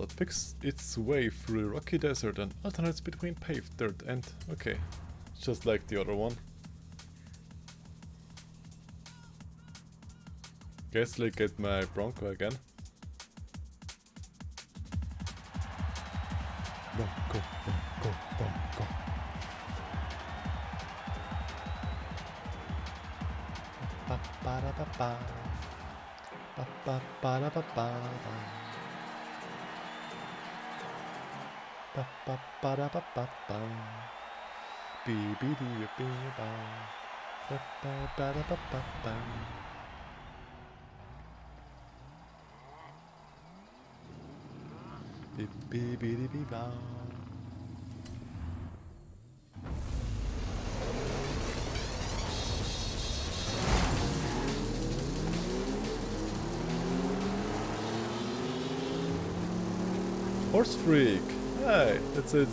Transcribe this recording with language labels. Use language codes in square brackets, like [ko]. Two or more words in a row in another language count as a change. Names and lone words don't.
[en] It picks its way through a rocky desert and alternates between paved dirt and... okay, just like the other one. Guess I'll get my Bronco again. Bronco, Bronco, Bronco. Ba ba da ba ba. Ba ba ba da ba ba. Ba ba ba da ba ba ba. Bee bee dee bee ba. Ba ba ba da ba ba ba. Bee bee bee dee bee ba. Horse freak. Hey, that's it.